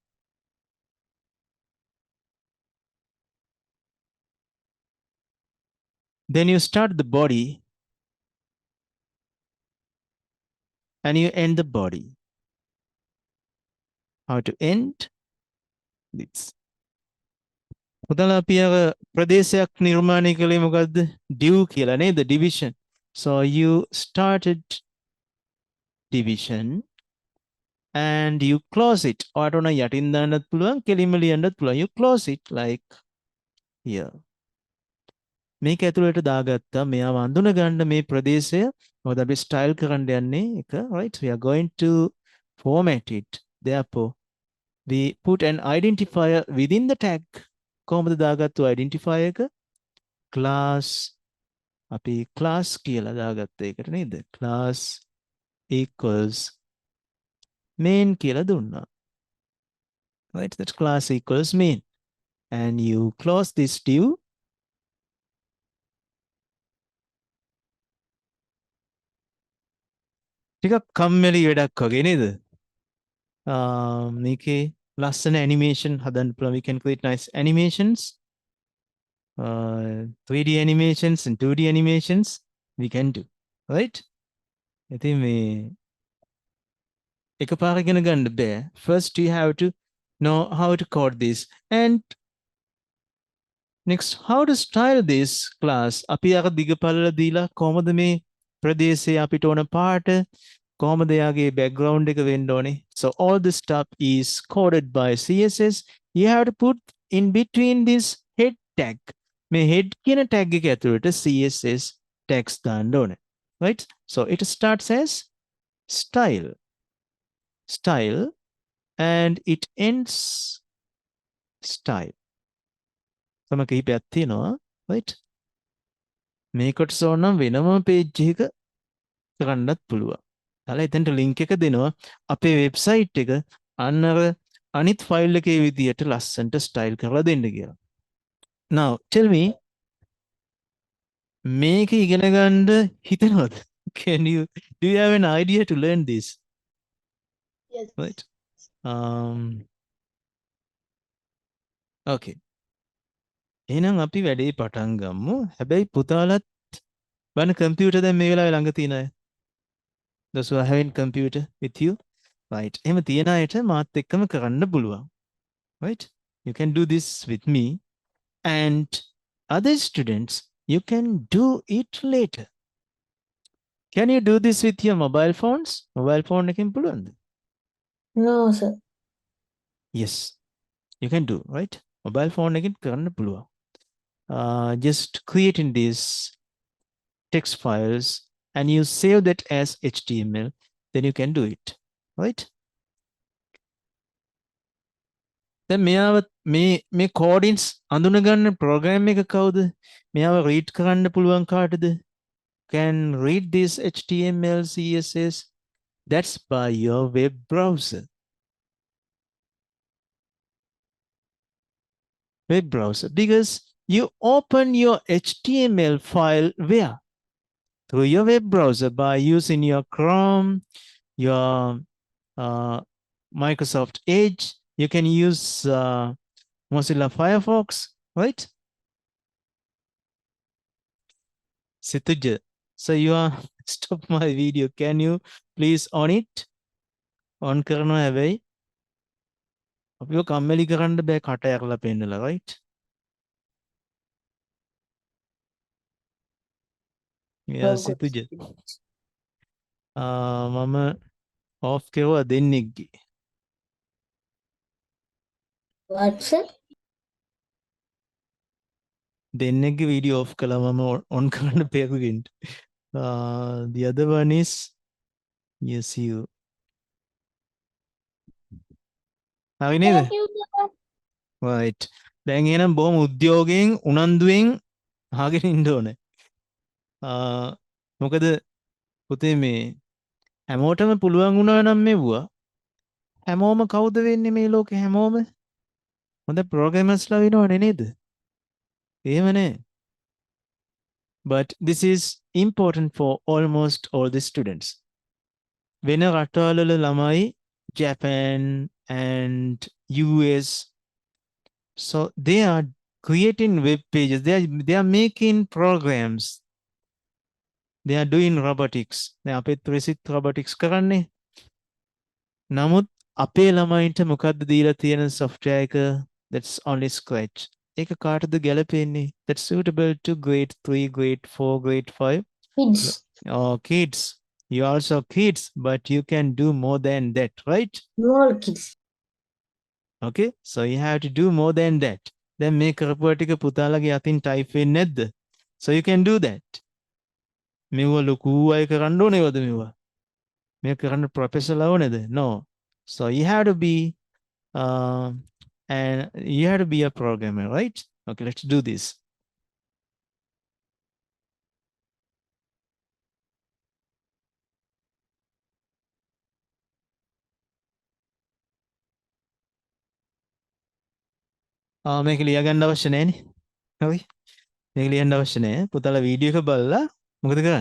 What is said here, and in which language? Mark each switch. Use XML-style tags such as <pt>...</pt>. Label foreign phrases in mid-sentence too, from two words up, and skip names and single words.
<en>Then you start the body and you end the body. How to end this?</en> <si>පුතලා අපි අර ප්‍රදේශයක් නිර්මාණය කළේ මොකද්ද? Div කියලා නේද?</si> <en>Division. So you started division and you close it.</en> <si>ඔයාට උන යටින් දාන්නත් පුළුවන්, කෙලින්ම ලියන්නත් පුළුවන්.</si> <en>You close it like here.</en> <si>මේක ඇතුළට දාගත්තා. මෙයාව අඳුන ගන්න මේ ප්‍රදේශය මොකද අපි ස්ටයිල් කරන්න යන්නේ එක,</si> <en>right? We are going to format it. Therefore, we put an identifier within the tag.</en> <si>කොහොමද දාගත්තු identifier එක? Class අපි class කියලා දාගත්ත එකට නේද?</si> <en>Class equals main</en> <si>කියලා දුන්නා.</si> <en>Right? That class equals main. And you close this div.</en> <si>ටිකක් කම්මැලි වැඩක් වගේ නේද? මේකේ ලස්සන animation හදන්න පුළුවන්.</si> <en>We can create nice animations. 3D animations and 2D animations we can do, right?</en> <si>ඉතින් මේ එකපාර ඉගෙන ගන්න බෑ.</si> <en>First you have to know how to code this, and next how to style this class.</en> <si>අපි අර දිගපළල දීලා කොහමද මේ ප්‍රදේශයේ අපිට ඕන පාට කොහමද යාගේ background එක වෙන්න ඕනේ.</si> <en>So all this stuff is coded by CSS. You have to put in between this head tag.</en> <si>මේ head කියන tag එක ඇතුළට</si> <en>CSS tags</en> <si>දාන්න ඕනේ.</si> <en>Right? So it starts as style. Style and it ends style.</en> <si>තම කිහිපයක් තියෙනවා, right? මේකට සෝනම් වෙනම page එක කරන්නත් පුළුවන්. දාලා එතනට link එක දෙනවා. අපේ website එක අන්න අර අනිත් file එකේ විදියට ලස්සනට style කරලා දෙන්න කියලා.</si> <en>Now tell me,</en> <si>මේක ඉගෙන ගන්න හිතනවද?</si> <en>Do you have an idea to learn this? Yes. Right? Okay.</en> <si>එහෙනම් අපි වැඩේ පටන් ගමු. හැබැයි පුතාලත් බලන්න computer දැන් මේ වෙලාවේ ළඟ තියෙන අය.</si> <en>Those who are having computer with you, right?</en> <si>එහෙම තියෙන අයට මාත් එක්කම කරන්න පුළුවන්.</si> <en>Right? You can do this with me, and other students you can do it later. Can you do this with your mobile phones? Mobile phone</en> <si>එකෙන් පුළුවන්ද?</si> <en>No, sir. Yes, you can do, right? Mobile phone</en> <si>එකෙන් කරන්න පුළුවන්.</si> <en>Just creating these text files and you save that as HTML, then you can do it, right?</en> <si>දැන් මෙයාව මේ coordinates අඳුන ගන්න program එක කවුද? මෙයාව read කරන්න පුළුවන් කාටද?</si> <en>Can read this HTML, CSS. That's by your web browser. Web browser, because You open your HTML file where? Through your web browser by using your Chrome, your Microsoft Edge. You can use Mozilla Firefox, right? Situja. So you are stop my video. Can you please on it?</en> <si>On කරනවා හැබැයි අපිව කම්මැලි කරන්න බෑ කට ඇරලා පෙන්නලා,</si> <en>right? Yeah, Oh, good.</en> <si>සිතුජ. මම off කෙරුවා දෙන්නෙක්ගේ.</si> <en>What, sir?</en> <si>දෙන්නෙක්ගේ</si> <en>video off</en> <si>කළා මම on කරන්න බැරුවෙන්න.</si> <en>The other one is yes you.</en> <si>හරි නේද?</si> <en>Thank you, sir. right.</en> <si>දැන් එහෙනම් බොහොම උද්‍යෝගයෙන් උනන්දුවෙන් අහගෙන ඉන්න ඕනේ. මොකද පුතේ මේ හැමෝටම පුළුවන් වුණා නම් මෙව්වා හැමෝම කවුද වෙන්නේ මේ ලෝකේ හැමෝම හොඳ ප්‍රෝග්‍රෑමර්ස්ලා වෙනවනේ නේද? එහෙම නෑ.</si> <en>But this is important for almost all the students.</en> <si>වෙන රටවල ළමයි</si> <en>Japan and US, so they are creating web pages, they are making programs, they are doing robotics.</en> <si>දැන් අපේ ත්‍රිසිත් robotics කරන්නේ. නමුත් අපේ ළමයින්ට මොකද්ද දීලා තියෙන software එක?</si> <en>That's only Scratch.</en> <si>ඒක කාටද ගැලපෙන්නේ?</si> <en>That's suitable to grade 3, grade 4, grade 5. Kids. Oh, kids. You also kids, but you can do more than that, right? Small kids. Okay, so you have to do more than that.</en> <si>Then මේ කරපුවා ටික පුතාලගේ අතින් type වෙන්නේ නැද්ද?</si> <en>So you can do that.</en> <si>මෙව ලොකු අය කරන්න ඕනේවද මෙව? මේ කරන්න ප්‍රොෆෙසර්ලා ඕනේද?</si> <en>No. So you have to be and you have to be a programmer, right? Okay, let's do this.</en> <si>මේක ලියගන්න අවශ්‍ය නැහැනේ. හරි. මේක ලියන්න අවශ්‍ය නැහැ. පුතාලා වීඩියෝ එක බලලා මොකද කරන්නේ?</si>